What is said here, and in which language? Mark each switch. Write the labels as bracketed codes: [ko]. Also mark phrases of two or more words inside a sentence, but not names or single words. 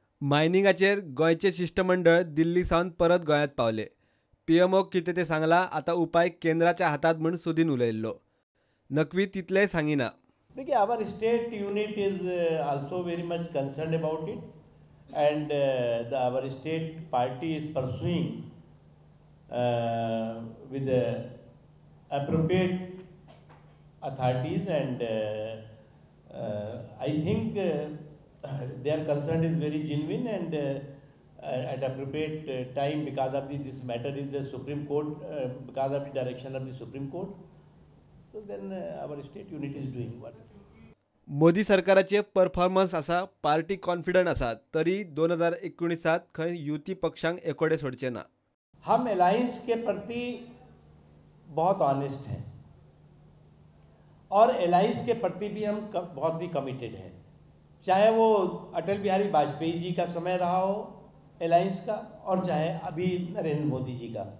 [kok] मायनिंगाचेर गोंयचे शिष्टमंडळ दिल्ली सावन परत गोंयांत पावले. पीएमओ कितें तें सांगलां, आतां उपाय केंद्राच्या हातांत म्हूण सुदीन उलयल्लो. नक्वी तितलेंय सांगिना. देखिए, [en] our state unit is also very much concerned about it, and our state party is pursuing with the appropriate authorities, and I think their concern is very genuine, and at appropriate time, because of this matter is the Supreme Court, because of the direction of the Supreme Court. So then our state unit is doing what. [kok] मोदी सरकाराचे परफॉर्मन्स आसा, [en] party confident [kok] आसा, तरी 2019 खंय युती पक्षांक एकोडे सोडचे ना. [hi] हम अलायंस के प्रति बहुत ऑनेस्ट हैं और अलायंस के प्रति भी हम बहुत ही कमिटेड हैं, चाहे वो अटल बिहारी वाजपेयी जी का समय रहा हो अलायंस का, और चाहे अभी नरेंद्र मोदी जी का.